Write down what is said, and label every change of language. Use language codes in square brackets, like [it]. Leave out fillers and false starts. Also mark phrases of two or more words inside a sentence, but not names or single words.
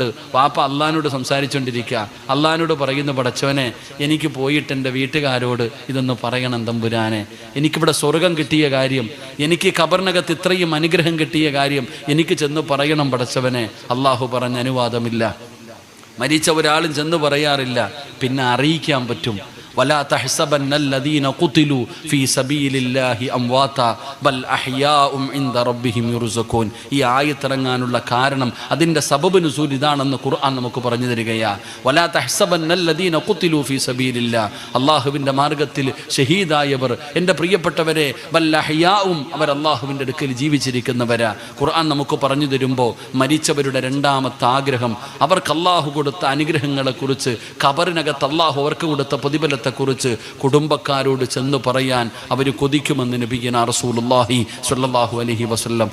[ml] വാപ്പ അള്ളാഹിനോട് സംസാരിച്ചുകൊണ്ടിരിക്കുക. അള്ളാഹിനോട് പറയുന്നു, പടച്ചവനെ എനിക്ക് പോയിട്ട് എൻ്റെ വീട്ടുകാരോട് ഇതൊന്ന് പറയണം തമ്പുരാനെ. എനിക്കിവിടെ സ്വർഗം കിട്ടിയ കാര്യം, എനിക്ക് ഖബറിനകത്ത് ഇത്രയും അനുഗ്രഹം കിട്ടിയ കാര്യം എനിക്ക് ചെന്ന് പറയണം പടച്ചവനെ. അള്ളാഹു പറഞ്ഞ അനുവാദമില്ല. മരിച്ച ഒരാളും ചെന്ന് പറയാറില്ല, പിന്നെ അറിയിക്കാൻ പറ്റും. [ar] ولا تحسبن الذين قتلوا في سبيل الله امواتا بل احياء عند ربهم يرزقون. [ml] ഈ ആയത്തിറങ്ങാനുള്ള കാരണം, അതിൻ്റെ [ar] سبب نزول [ml] ഇതാണെന്ന് ഖുർആൻ നമുക്ക് പറഞ്ഞു തരികയാ. [ar] ولا تحسبن الذين قتلوا في سبيل الله, [ml] അല്ലാഹുവിൻ്റെ മാർഗത്തിൽ ഷഹീദായവർ എൻ്റെ പ്രിയപ്പെട്ടവരെ, [ar] بل أحياء, [ml] അവർ അല്ലാഹുവിൻ്റെ അടുക്കൽ ജീവിച്ചിരിക്കുന്നവരാ. ഖുർആൻ നമുക്ക് പറഞ്ഞു തരുമ്പോൾ മരിച്ചവരുടെ രണ്ടാമത്തെ ആഗ്രഹം, അവർക്ക് അല്ലാഹു കൊടുത്ത അനുഗ്രഹങ്ങളെക്കുറിച്ച്, ഖബറിനകത്ത് അല്ലാഹു അവർക്ക് കൊടുത്ത പ്രതിഫലത്തെ കുറിച്ച് കുടുംബക്കാരോട് ചെന്ന് പറയാൻ അവർ കൊതിക്കുമെന്ന് [ar] نبينا رسول الله صلى الله عليه وسلم.